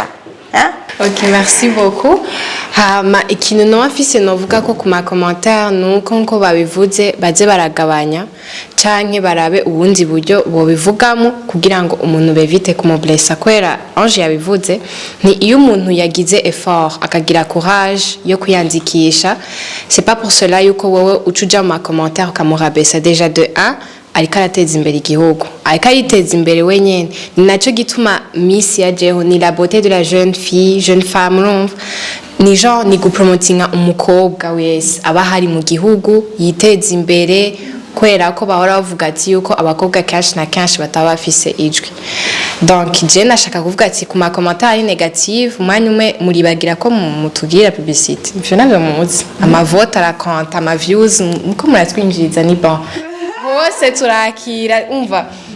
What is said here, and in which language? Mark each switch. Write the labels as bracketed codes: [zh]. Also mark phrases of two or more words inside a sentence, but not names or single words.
[fr] Ok, merci beaucoup. [rn] Ikintu no afise novuga ko kuma commentaire nuko nko babivuze baze baragabanya canke barabe ubundi buryo bo bivugamo kugira ngo umuntu bevite kumublessa kwera Ange yabivuze ni iyo umuntu yagize effort akagira courage yo kuyandikisha [fr] c'est pas pour cela [rn] yuko wowe ucuja mu commentaire ukamurabessa [fr] déjà de 1 [rn] ariko arateza imbere igihugu ariko ariteza imbere wenyene ni naco gituma Miss yajeho ni [fr] la beauté de la jeune fille jeune femme [rn] urumva ni genre ni gupromotinga umukobwa wese aba hari mu gihugu yiteza imbere kwera ko bahora bavuga ati yuko abakobwa kenshi na kenshi bataba bafise ijwi [fr] donc je [rn] nashaka kuvuga ati ku ma [fr] commentaire négative [rn] umwanya umwe muribagira ko mutugira publicité ivyo navyo muzi amavote arakonta ama views muko muratwinjiriza ni bon bose turakira umva